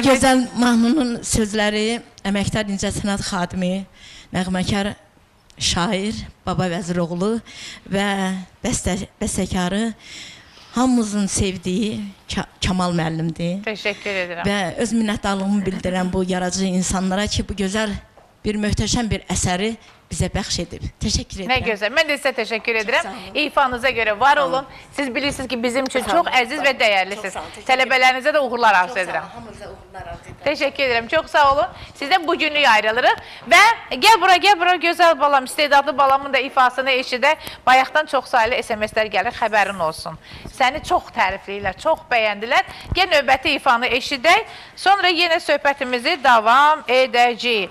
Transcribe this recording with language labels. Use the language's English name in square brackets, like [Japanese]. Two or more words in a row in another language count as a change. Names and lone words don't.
[Azerbaijani] gözəl mahnının sözləri əməkdar incəsənət xadimi, nəğməkar şair Baba Vəziroğlu və bəstəkarı hamımızın sevdiyi Kamal müəllimdir. [Turkish] Teşekkür ederim. [Azerbaijani] Və öz minnətdarlığımı bildirəm bu yaradıcı insanlara ki, bu gözəl bir möhtəşəm bir əsəri bizə bəxş edib. Təşəkkür edirəm. [Turkish] Ne güzel. Ben de size teşekkür ederim. [Azerbaijani] sağ olun. [Turkish] İfanıza göre var olun. Siz bilirsiniz ki bizim için çok aziz ve değerlisiniz. Çok sağ olun. Teşekkür Tələbələrinize de uğurlar arzu ederim. [Azerbaijani] Hamınıza uğurlar arzu edirəm. [Turkish] Teşekkür ederim. Çok sağ olun. Sizden bugünlük ayrılırıq. [Azerbaijani] Və gel bura gözəl balam, istedadlı balamın da ifasını eşidə. Bayaqdan çox sayılı SMS-lər gəlir, xəbərin olsun. Səni çox tərifləyirlər, çox bəyəndilər. Gəl növbəti ifanı eşidək. Sonra yenə söhbətimizi davam edəcəyik.